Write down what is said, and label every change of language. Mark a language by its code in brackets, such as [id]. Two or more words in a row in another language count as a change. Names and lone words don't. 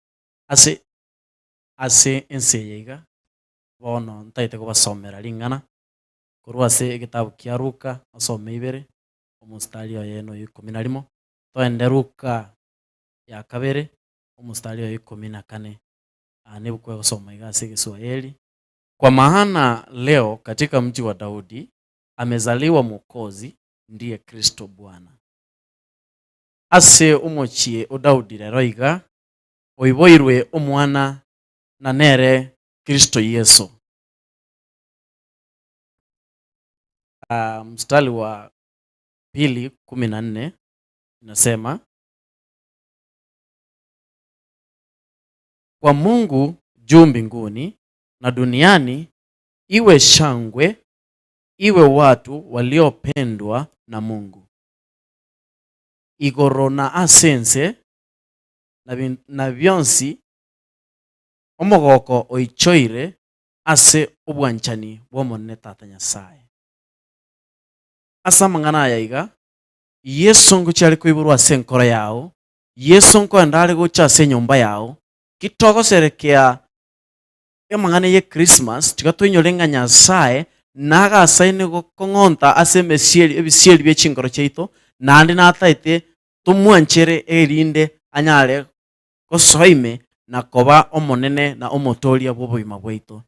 [guz] ase enseyega bono ntaite kubasomera ringana korwa ase egitabu kia Luka asome ibere omustari oyo eno 11 toende Luka ya kabere omustari oyo 14 nebukwe gusoma igase Kiswahili. [sw] Kwa maana leo katika mji wa Daudi amezaliwa Mwokozi, ndiye Kristo Bwana. [guz] Ase umochie o Daudi rero iga oiboirwe omwana na nere Kristo Yesu. [sw] Mstari wa 2:14 inasema, kwa Mungu juu mbinguni na duniani iwe shangwe, iwe watu waliopendwa na Mungu. [guz] Igoro na asense na byonsi omogoko oichoire ase obwanchani bw'omonene Tata Nyasaye. Asa mang'ana yaiga Yesu ngochari koiburwa ase enkoro yao, Yesu nkoendare gocha ase nyomba yao, kitogoserekea emang'ana ye Christmas tiga toinyore Nyasaye naga asaine gokong'onta ase ebisieri bya chingoro chaito nandi nataite tumwanchere erinde anyare gosoime na koba omonene na omotoria bw'oboima bwaito.